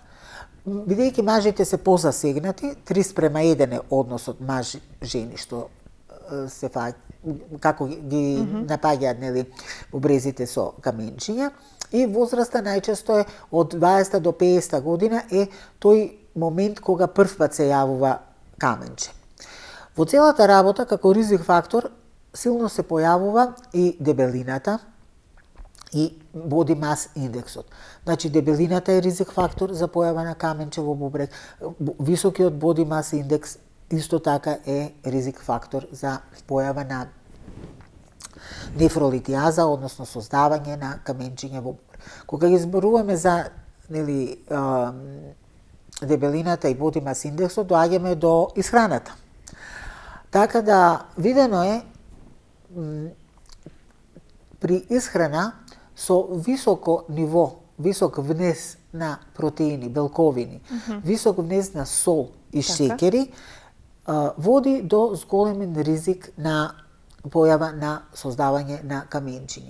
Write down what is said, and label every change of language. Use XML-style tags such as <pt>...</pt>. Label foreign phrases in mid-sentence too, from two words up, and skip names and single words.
<mk>Бидејќи мажите се позасегнати, 3:1 е односот маж-жени, што се како ги напаѓаат, нели, бубрезите со каменчиња, и возраста најчесто е од 20 до 50 година е тој момент кога првпат се јавува каменче. Во целата работа, како ризик фактор, силно се појавува и дебелината и</mk> <en>body mass</en> <mk>индексот. Значи, дебелината е ризик фактор за појава на каменче во бубрек. Високиот</mk> <en>body mass</en> <mk>индекс исто така е ризик фактор за појава на нефролитијаза, односно создавање на каменчиња во бубрек. Кога ги зборуваме за, нели, дебелината и</mk> <en>body mass</en> <mk>индексот, доаѓаме до исхраната. Така да, видено е при исхрана со високо ниво, висок внес на протеини, белковини, висок внес на сол и шеќери, води до зголемен ризик на појава на создавање на каменчиња.</mk>